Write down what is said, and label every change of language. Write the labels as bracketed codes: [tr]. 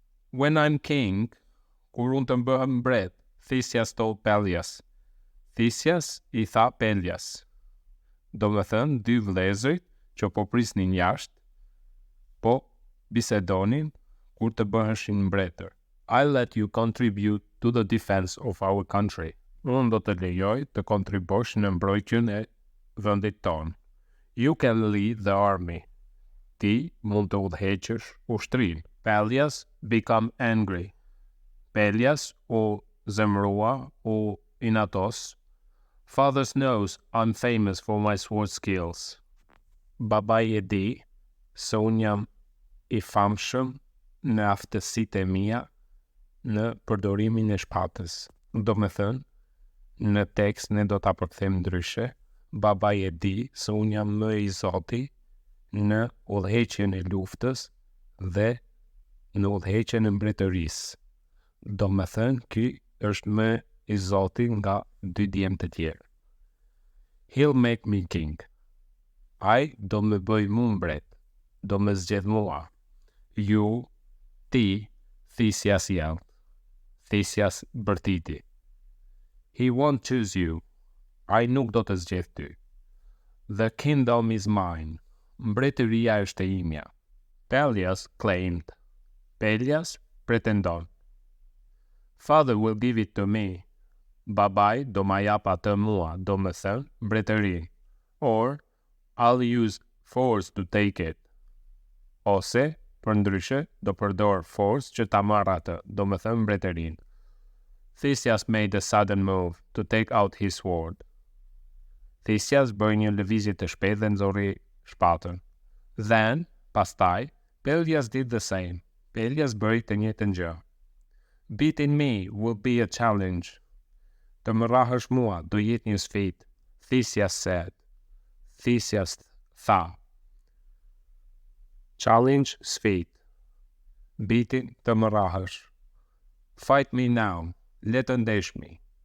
[en] When I'm king, [sq] kur unë të bëhem mbret, [en] Theseus told Peljas. [sq] Theseus I tha Peljas. Do me thënë, dy vëllezërit që po prisnin jashtë, po bisedonin kur të bëheshin mbretër. [en] I'll let you contribute to the defense of our country. [sq] Unë do të lejoj të kontribosh në mbrojtjen e vendit tonë. [en] You can lead the army. [sq] Ti mund të udhëheqësh ushtrinë. [en] Peljas become angry. [sq] Peljas u zemrua, u inatos. [en] Father knows I'm famous for my sword skills. [sq] Babai e di se unë jam I famshëm në aftësitë e mia në përdorimin e shpatës. Do me thënë, në tekst ne do ta përkthejmë ndryshe. Babai e di se unë jam më I Zoti në udhëheqjen e luftës dhe në udhëheqjen e mbretërisë. Do me thënë, ky është më I Zoti nga dy djemë të tjerë. [en] He'll make me king. [sq] Ai do me bëj mu mbret, do me zgjedh mua. Ju, ti, Theseus jam. Theseus bërtiti. [en] He won't choose you. [sq] Ai nuk do të zgjedh ty. [en] The kingdom is mine. [sq] Mbretëria është e imja. [en] Peljas claimed. [sq] Peljas pretendon. [en] Father will give it to me. [sq] Babai do ma jap atë mua, do me thënë, mbretërinë. [en] Or, I'll use force to take it. [sq] Ose, për ndryshe, do përdor force që ta marr atë, do me thënë mbretërinë. [en] Theseus made a sudden move to take out his sword. [sq] Theseus bëri një lëvizje të shpejtë dhe nxorri shpatën. [en] Then, pastaj, Peljas did the same. [sq] Peljas bëri të njëjtën gjë. [en] Beating me will be a challenge. [sq] Të më rrahësh mua do jetë një sfidë. [en] Theseus said. [sq] Theseus tha. Challenge, sfidë. Beating, të më rrahësh. [en] Fight me now. [sq] Le të ndeshmi.